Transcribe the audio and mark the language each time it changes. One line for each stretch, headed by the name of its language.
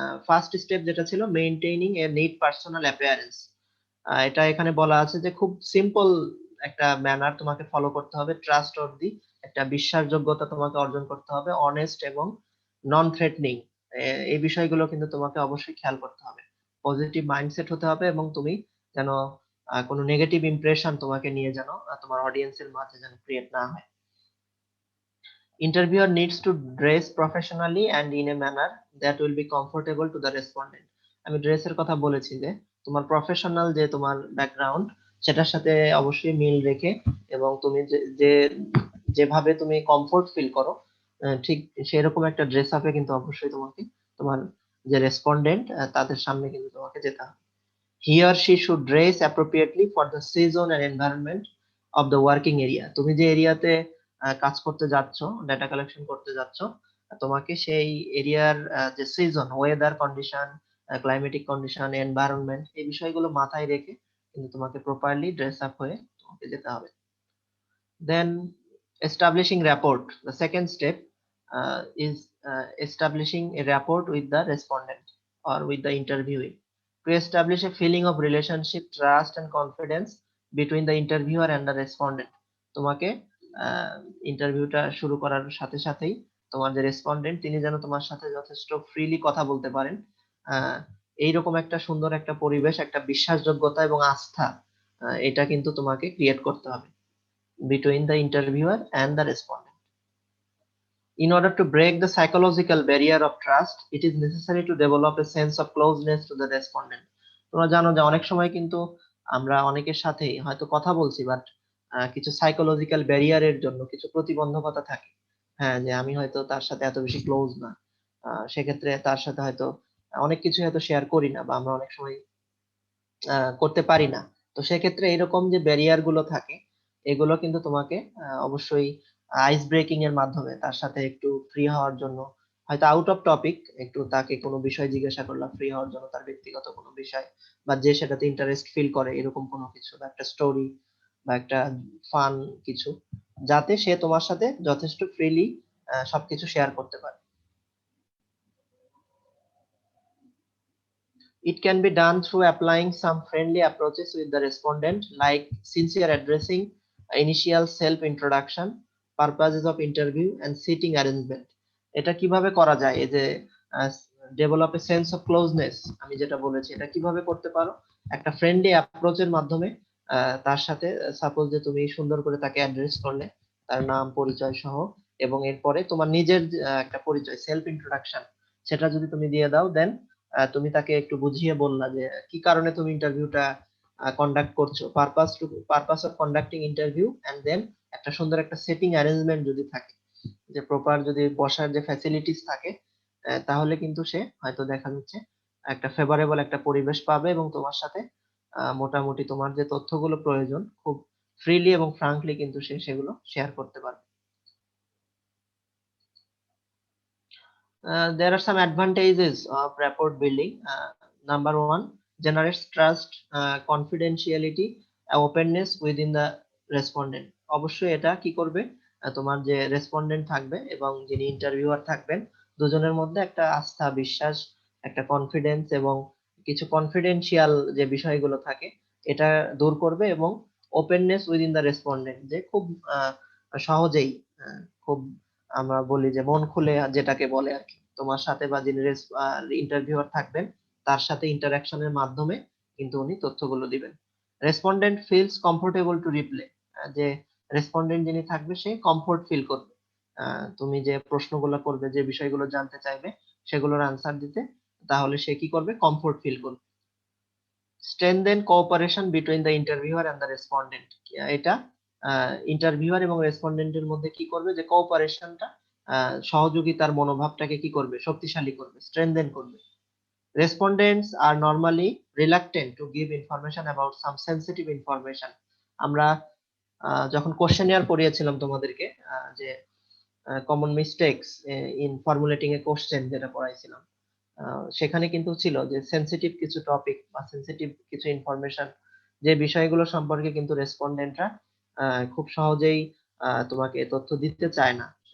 Bangla: First step যেটা ছিল
English: maintaining a neat personal appearance,
Bangla: এটা এখানে বলা আছে যে খুব সিম্পল একটা ম্যানার তোমাকে ফলো করতে হবে, ট্রাস্ট অর্দি একটা বিশ্বাসযোগ্যতা তোমাকে অর্জন করতে হবে, অনেস্ট এবং নন থ্রেটনিং, এই বিষয়গুলো কিন্তু তোমাকে অবশ্যই খেয়াল করতে হবে। পজিটিভ মাইন্ডসেট হতে হবে এবং তুমি যেন কোনো নেগেটিভ ইমপ্রেশন তোমাকে নিয়ে যেন তোমার অডিয়েন্সের মাঝে যেন ক্রিয়েট না হয়।
English: Interviewer needs to dress professionally and in a manner that will be comfortable to the respondent.
Bangla: আমি ড্রেসের কথা বলেছি যে তোমার প্রফেশনাল যে তোমার ব্যাকগ্রাউন্ড সেটার সাথে অবশ্যই মিল রেখে এবং তুমি যে যেভাবে তুমি কমফোর্ট ফিল করো ঠিক সেরকম একটা ড্রেস আপে কিন্তু অবশ্যই তোমাকে তোমার যে রেসপন্ডেন্ট তাদের সামনে কিন্তু তোমাকে যেতে হবে।
English: He or she should dress appropriately for the season and environment of the working area.
Bangla: তুমি যে এরিয়াতে কাজ করতে যাচ্ছ, ডেটা কালেকশন করতে যাচ্ছ, তোমাকে সেই এরিয়ার যে season, weather condition, climatic condition, environment, এই বিষয়গুলো মাথায় রেখে কিন্তু তোমাকে প্রপারলি ড্রেস আপ হয়ে তোমাকে যেতে হবে।
English: Then establishing rapport. The second step is establishing a rapport with the respondent or with the interviewee. To establish a feeling of relationship, trust and confidence between the interviewer and the respondent,
Bangla: তোমাকে ইন্টারভিউটা শুরু করার সাথে সাথেই তোমার যে respondent তিনি যেন তোমার সাথে যথেষ্ট ফ্রিলি কথা বলতে পারেন, এইরকম একটা সুন্দর একটা পরিবেশ, একটা বিশ্বাসযোগ্যতা এবং আস্থা এটা কিন্তু তোমাকে ক্রিয়েট করতে হবে
English: between the interviewer and the respondent. In order to break the psychological barrier of trust, it is necessary to develop a sense of closeness to the respondent.
Bangla: তোমরা জানো যে অনেক সময় কিন্তু আমরা অনেকের সাথেই হয়তো কথা বলছি, বাট কিছু সাইকোলজিক্যাল ব্যারিয়ারের জন্য কিছু প্রতিবন্ধকতা থাকে। হ্যাঁ, যে আমি হয়তো তার সাথে এত বেশি ক্লোজ না, সেক্ষেত্রে তার সাথে হয়তো অনেক কিছু হয়তো শেয়ার করি না, বা আমরা অনেক সময় করতে পারি না। তো সেক্ষেত্রে এরকম যে ব্যারিয়ার গুলো থাকে, এগুলো কিন্তু তোমাকে অবশ্যই আইস ব্রেকিং এর মাধ্যমে তার সাথে একটু ফ্রি হওয়ার জন্য, হয়তো আউট অফ টপিক একটু তাকে কোনো বিষয় জিজ্ঞাসা করলাম ফ্রি হওয়ার জন্য, তার ব্যক্তিগত কোনো বিষয় বা যে সেটাতে ইন্টারেস্ট ফিল করে এরকম কোনো কিছু, বা একটা স্টোরি বা একটা ফান কিছু, যাতে সে তোমার সাথে যথেষ্ট ফ্রিলি সবকিছু শেয়ার করতে পারে।
English: It can be done through applying some friendly approaches with the respondent, like sincere addressing, initial self-introduction, purposes of interview, and seating arrangement.
Bangla: এটা কিভাবে করা যায়? এই যে
English: develop a sense of closeness,
Bangla: আমি যেটা বলেছি, এটা কিভাবে করতে পারো? একটা ফ্রেন্ডলি অ্যাপ্রোচের মাধ্যমে তার সাথে সাপোজ যে তুমি সুন্দর করে তাকে অ্যাড্রেস করলে, তার নাম পরিচয় সহ, এবং এরপরে তোমার নিজের একটা পরিচয়, সেলফ ইন্ট্রোডাকশন, সেটা যদি তুমি দিয়ে দাও, দেন তুমি তাকে একটু বুঝিয়ে বললা যে কি কারণে তুমি ইন্টারভিউটা কন্ডাক্ট করছো,
English: purpose of conducting interview,
Bangla: and then একটা সুন্দর একটা সেটিং অ্যারেঞ্জমেন্ট যদি থাকে, যে প্রপার যদি বসার যে ফ্যাসিলিটিস থাকে, তাহলে কিন্তু সে হয়তো দেখা যাচ্ছে একটা ফেভারেবল একটা পরিবেশ পাবে, এবং তোমার সাথে মোটামুটি তোমার যে তথ্যগুলো প্রয়োজন খুব ফ্রিলি এবং ফ্রাঙ্কলি কিন্তু সে সেগুলো শেয়ার করতে পারবে।
English: There are some advantages of rapport building. Number one, generates trust, confidentiality, openness within the respondent.
Bangla: অবশ্যই এটা কি করবে, তোমার যে রেসপন্ডেন্ট থাকবে এবং যিনি ইন্টারভিউয়ার থাকবেন, দুজনের মধ্যে একটা আস্থা, বিশ্বাস, একটা কনফিডেন্স এবং কিছু কনফিডেন্সিয়াল যে বিষয়গুলো থাকে এটা দূর করবে, এবং
English: openness within the respondent,
Bangla: যে খুব সহজেই খুব আমরা বলি যে মন খুলে যেটাকে বলে আর কি, তোমার সাথে বা যিনি ইন্টারভিউয়ার থাকবেন তার সাথে ইন্টারাকশনের মাধ্যমে কিন্তু উনি তথ্যগুলো দিবেন।
English: respondent feels comfortable to reply,
Bangla: যে রেসপন্ডেন্ট যিনি থাকবে সে কমফোর্ট ফিল করবে তুমি যে প্রশ্নগুলো করবে, যে বিষয়গুলো জানতে চাইবে সেগুলোর আনসার দিতে, তাহলে সে কি করবে, কমফোর্ট ফিল করবে।
English: strengthen cooperation between the interviewer and the respondent,
Bangla: এটা ইন্টারভিউয়ার এবং রেসপন্ডেন্টের মধ্যে কি করবে, যে কোঅপারেশনটা, সহযোগিতার মনোভাবটাকে কি করবে, শক্তিশালী করবে, স্ট্রেনথেন করবে।
English: Respondents are normally reluctant to give information about some sensitive information.
Bangla: আমরা যখন কোশ্চেনিয়ার পড়িয়েছিলাম তোমাদেরকে, যে
English: common mistakes in formulating a question
Bangla: যেটা পড়াইছিলাম, সেখানে কিন্তু ছিল যে সেনসিটিভ কিছু টপিক বা সেনসিটিভ কিছু ইনফরমেশন, যে বিষয়গুলো সম্পর্কে কিন্তু রেসপন্ডেন্টরা খুব সহজেই তোমাকে তথ্য দিতে চায় না।